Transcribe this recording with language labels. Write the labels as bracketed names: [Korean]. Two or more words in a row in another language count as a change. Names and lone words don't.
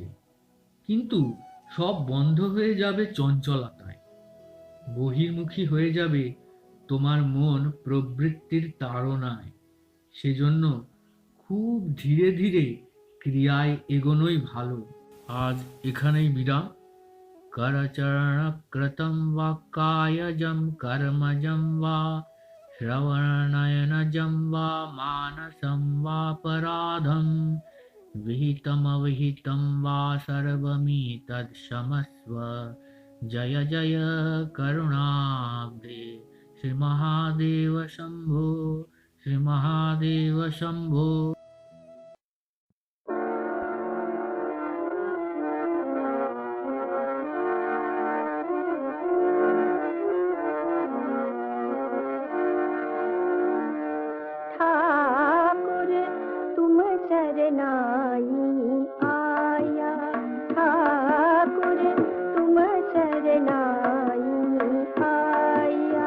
[Bangla] কিন্তু সব বন্ধ হয়ে যাবে চঞ্চলতায়, বহির্মুখী হয়ে যাবে তোমার মন প্রবৃত্তির তাড়নায়। সেজন্য খুব ধীরে ধীরে ক্রিয়ায় এগোনোই ভালো। আজ এখানেই বিরাম। [Sanskrit] करचरणकृतं वा कायजं कर्मजं वा श्रवणनयनजं वा मानसं वापराधं विहितमविहितं वा सर्वमेतत्क्षमस्व। जय जय करुणाब्धे श्रीमहादेव शम्भो, श्रीमहादेव शम्भो। [Punjabi] ठाकुर तुम शरनाई आया, ठाकुर तुम शरनाई आया।